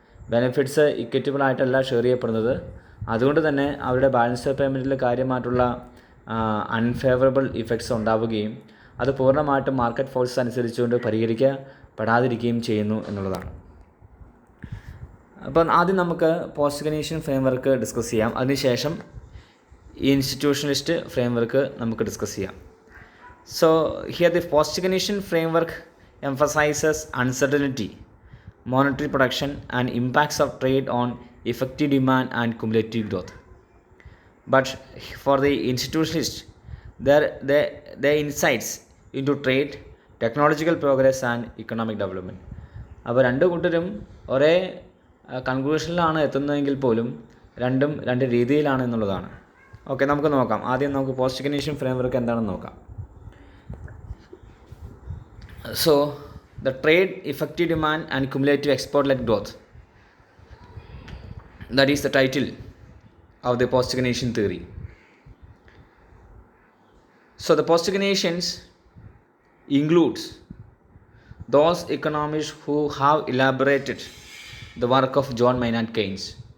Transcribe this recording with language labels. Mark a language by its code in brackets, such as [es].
[ml] Benefits ഇക്വിറ്റബിളായിട്ടല്ല share ചെയ്യപ്പെടുന്നത്. അതുകൊണ്ട് തന്നെ അവരുടെ ബാലൻസ് ഓഫ് പേയ്മെൻറ്റിൽ കാര്യമായിട്ടുള്ള അൺഫേവറബിൾ ഇഫക്ട്സ് ഉണ്ടാവുകയും അത് പൂർണ്ണമായിട്ടും മാർക്കറ്റ് ഫോഴ്സ് അനുസരിച്ചുകൊണ്ട് പരിഹരിക്കപ്പെടാതിരിക്കുകയും ചെയ്യുന്നു എന്നുള്ളതാണ്. അപ്പം ആദ്യം നമുക്ക് പോസ്റ്റ് കെയ്നീഷ്യൻ ഫ്രെയിംവർക്ക് ഡിസ്കസ് ചെയ്യാം. അതിനുശേഷം ഇൻസ്റ്റിറ്റ്യൂഷണലിസ്റ്റ് ഫ്രെയിംവർക്ക് നമുക്ക് ഡിസ്കസ് ചെയ്യാം. [en] So here the post Keynesian framework emphasizes uncertainty, monetary production and impacts of trade on effective demand and cumulative growth. But for the institutionalists, their insights into trade, technological progress and economic development. [ml] അപ്പോൾ രണ്ട് കൂട്ടരും ഒരേ കൺക്ലൂഷനിലാണ് എത്തുന്നതെങ്കിൽ പോലും രണ്ട് രീതിയിലാണ് എന്നുള്ളതാണ്. Okay, നമുക്ക് നോക്കാം. ആദ്യം നമുക്ക് പോസ്റ്റ് കെയ്നീഷ്യൻ ഫ്രെയിംവർക്ക് എന്താണെന്ന് നോക്കാം. [en] So, the trade, effective demand and cumulative export-led growth. That is the title of the post Keynesian theory. So, the post Keynesians includes those economists who have elaborated the work of John Maynard Keynes.